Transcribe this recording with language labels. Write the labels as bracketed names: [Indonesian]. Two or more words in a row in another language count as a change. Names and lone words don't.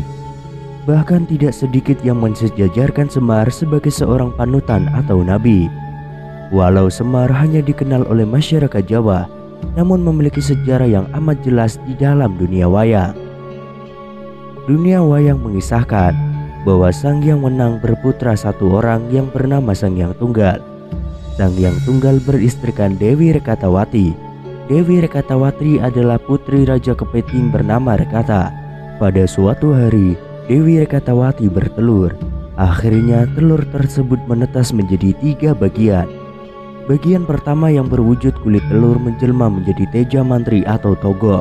[Indonesian] Bahkan tidak sedikit yang mensejajarkan Semar sebagai seorang panutan atau nabi. Walau Semar hanya dikenal oleh masyarakat Jawa, namun memiliki sejarah yang amat jelas di dalam dunia wayang. Dunia wayang mengisahkan bahwa Sang Hyang Wenang berputra satu orang yang bernama Sang Hyang Tunggal. Sang Hyang Tunggal beristrikan Dewi Rekatawati. Dewi Rekatawati adalah putri Raja Kepiting bernama Rekata. Pada suatu hari, Dewi Rekatawati bertelur. Akhirnya telur tersebut menetas menjadi 3 bagian. Bagian pertama yang berwujud kulit telur menjelma menjadi Teja Mantri atau Togo.